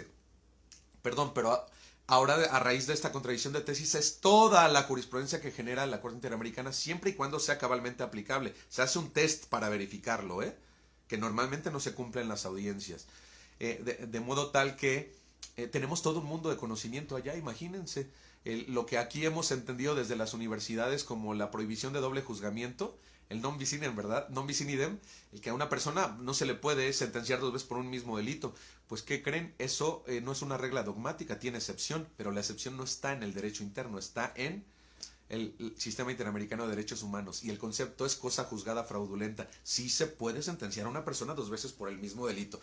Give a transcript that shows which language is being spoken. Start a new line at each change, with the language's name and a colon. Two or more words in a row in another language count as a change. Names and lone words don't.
Spanish: Perdón, pero ahora a raíz de esta contradicción de tesis es toda la jurisprudencia que genera la Corte Interamericana, siempre y cuando sea cabalmente aplicable. Se hace un test para verificarlo, que normalmente no se cumple en las audiencias. De modo tal que tenemos todo un mundo de conocimiento allá, imagínense. Lo que aquí hemos entendido desde las universidades como la prohibición de doble juzgamiento, el
Latin: non bis in idem,
Spanish: ¿verdad?
Latin: Non bis in idem,
Spanish: el que a una persona no se le puede sentenciar dos veces por un mismo delito. Pues, ¿qué creen? Eso no es una regla dogmática, tiene excepción, pero la excepción no está en el derecho interno, está en el Sistema Interamericano de Derechos Humanos. Y el concepto es cosa juzgada fraudulenta. Sí se puede sentenciar a una persona dos veces por el mismo delito.